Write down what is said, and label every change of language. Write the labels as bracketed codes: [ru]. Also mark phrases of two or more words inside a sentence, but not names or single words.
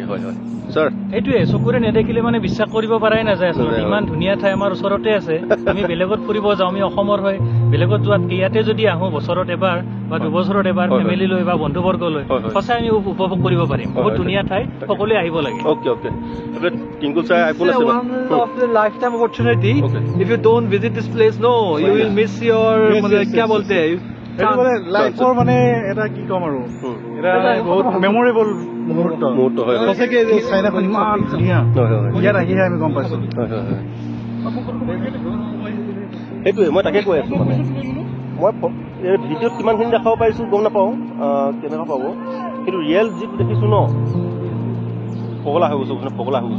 [as] এইটোৱে চকুৰে নেদেখিলে মানে বিশ্বাস কৰিব পৰাই নাযায় আচলতে। ইমান ধুনীয়া ঠাই আমাৰ ওচৰতে আছে, আমি বেলেগত ফুৰিব যাওঁ, আমি অসমৰ হয়, বেলেগত যোৱাত ইয়াতে যদি আহো বছৰত এবাৰ বা দুবছৰত এবাৰ ফেমিলি লৈ বা বন্ধুবৰ্গ লৈ, সঁচাই আমি উপভোগ কৰিব পাৰিম। বহুত ধুনীয়া ঠাই, সকলোৱে আহিব লাগে। টিংকু ছাৰ আইফোন আছে। [en] One of the lifetime opportunity. If you don't visit this place, no, you will miss your [hi] क्या बोलते हैं, [as] লাইফৰ মানে এটা কি ক'ম আৰু, এটা বহুত মেমৰেবল মুহূৰ্ত হয়। সঁচাকে চাইনাখন ইমান ধুনীয়া, ইয়াত আহিহে আমি গম পাইছো। সেইটোৱে মই তাকে কৈ আছো, মানে মই ভিডিঅ'ত কিমানখিনি দেখাব পাৰিছো গম নাপাওঁ, কেনেকুৱা পাব, কিন্তু ৰিয়েল যিটো দেখিছো ন, পগলা হৈ গৈছো, পগলা হৈ গৈছো।